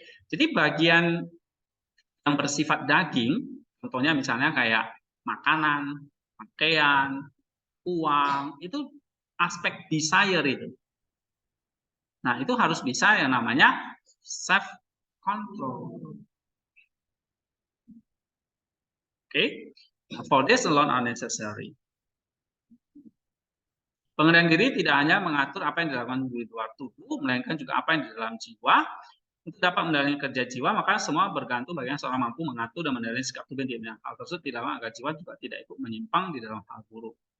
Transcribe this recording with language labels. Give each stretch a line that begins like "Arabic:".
Indonesian: Jadi bagian yang bersifat daging, contohnya misalnya kayak makanan, pakaian, uang, itu aspek desire itu. Nah, itu harus bisa yang namanya self control.
English: Okay? For this alone are necessary.
Indonesian: Pengendalian diri tidak hanya mengatur apa yang dilakukan di luar tubuh, melainkan juga apa yang di dalam jiwa. Untuk dapat mengendalikan kerja jiwa, maka semua bergantung bagaimana seorang mampu mengatur dan mengendalikan sikap tubuh dan dirinya. Hal tersebut dilakukan agar jiwa juga tidak ikut menyimpang di dalam hal buruk.